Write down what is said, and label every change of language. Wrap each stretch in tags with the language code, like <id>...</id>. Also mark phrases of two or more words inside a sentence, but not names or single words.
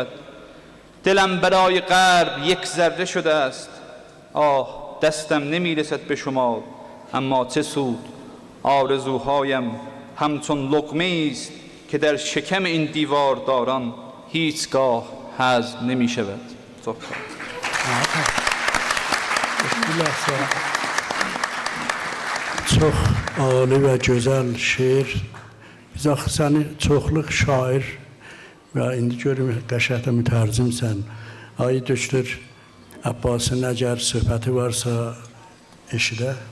<fa>دلم برای غرب یک ذره شده است. آه دستم نمی رسد به شما، اما چه سود؟ آرزوهایم همچون لقمه است که در شکم این دیوارداران هیچگاه هضم نمی شود.</fa> <az>Çox ali və gözəl şeir. Biz axı səni çoxluq şair və indi görüm qəşəngdə mütərcimsən. Ay Doktor Abbasın əgər söhbəti varsa eşidə.</az>